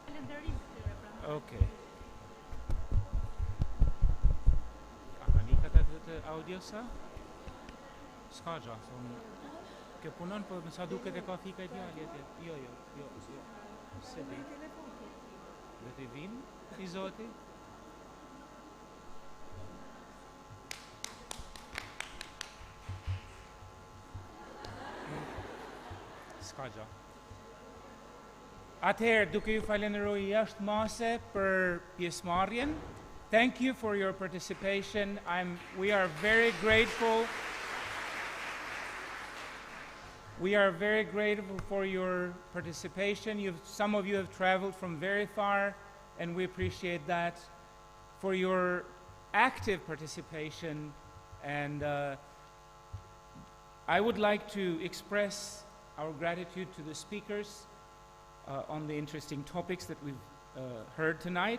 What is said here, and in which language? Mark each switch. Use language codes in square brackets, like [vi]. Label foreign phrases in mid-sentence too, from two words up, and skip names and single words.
[sq] Okay. Anika të audio sa? S'ka gja, kjo punon, po më sa duket e ka fika i djali atje. Jo. Se di. Dhe të vim, i zoti. S'ka gja. Atëherë, duke ju falenderoj jashtë mase për pjesëmarrjen. [en] Thank you for your participation. We are very grateful. We are very grateful for your participation. Some of you have traveled from very far, and we appreciate that. For your active participation, and I would like to express our gratitude to the speakers on the interesting topics that we've heard tonight.